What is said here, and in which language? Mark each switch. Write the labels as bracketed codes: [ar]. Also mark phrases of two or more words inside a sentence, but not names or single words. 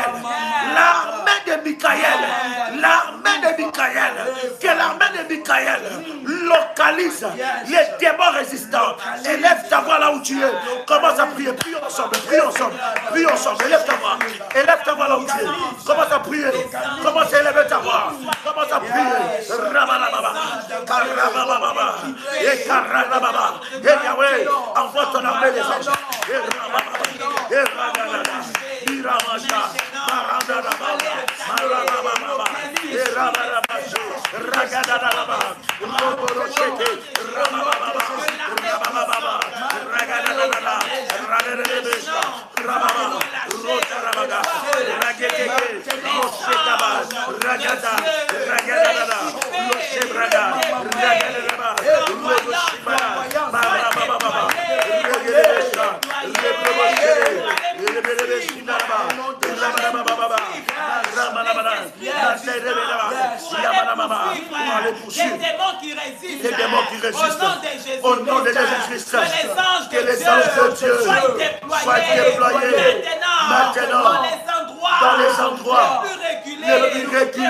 [fr] L'armée de Michael, que l'armée de Michael localise les démons résistants. Élève ta voix là où tu es. Commence à prier. Prions ensemble. Élève ta voix là où tu es. Commence à prier. Commence à élever ta voix. Commence à prier. Rabalababa. Karabababa. Et Karabababa. Et Yahweh, envoie ton armée des anges. Et Rabababa. Et Rabalababa. Iramasha. Marandababa. Marabababa. Et Rabalababa. Ragadadababa. Roborocheke. Rabababa. Rabababa. Ragadadababa. Ragadadababa. Rabababa. Rotarabaga. Rageteke. Mosekaba. Ragada. Ragadadaba. Losebraga. Ragadadaba. Roboshibara. Marabababa. Ragadadaba. Rebroboshebe. Rebroboshibara. Ramadababa. qui résistent. Les démons qui résistent. Au nom de Jésus-Christ. Que les anges de Dieu soient déployés. Maintenant. Dans les endroits. Les plus reculés.